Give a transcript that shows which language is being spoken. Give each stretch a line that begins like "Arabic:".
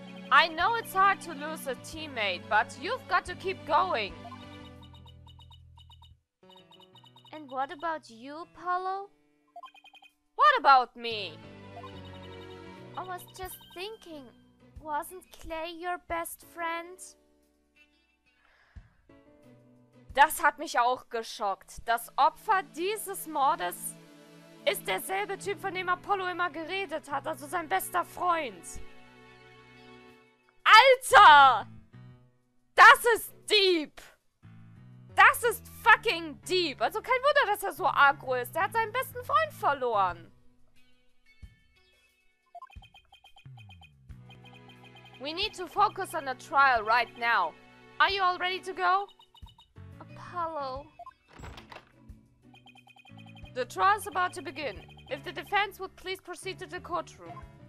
English: I know it's hard to lose a teammate, but you've got to keep going. And what about you, Paulo? What about me? I was just thinking, wasn't Clay your best friend?
German: Das hat mich auch geschockt. Das Opfer dieses Mordes ist derselbe Typ, von dem Apollo immer geredet hat, also sein bester Freund. Alter! Das ist deep! Das ist fucking deep! Also kein Wunder, dass er so aggro ist. Der hat seinen besten Freund verloren.
English: We need to focus on the trial right now. Are you all ready to go? Apollo. The trial's about to begin. If the defense would please proceed to the courtroom.